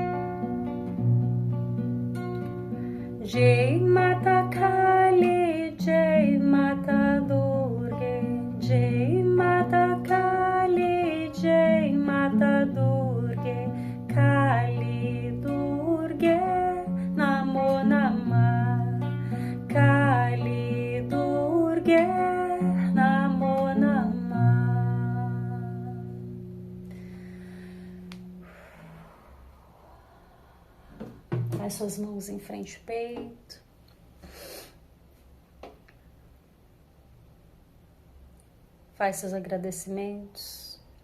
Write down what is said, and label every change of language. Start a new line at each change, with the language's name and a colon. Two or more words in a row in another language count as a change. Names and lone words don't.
Sanskrit: जय माता काली, जय माता दुर्गा, जय माता काली, जय माता दुर्गा, काली दुर्गा, नमो नमः, काली दुर्गा, नमो नमः.
Portuguese: Faz suas mãos em frente ao peito. Faz seus agradecimentos.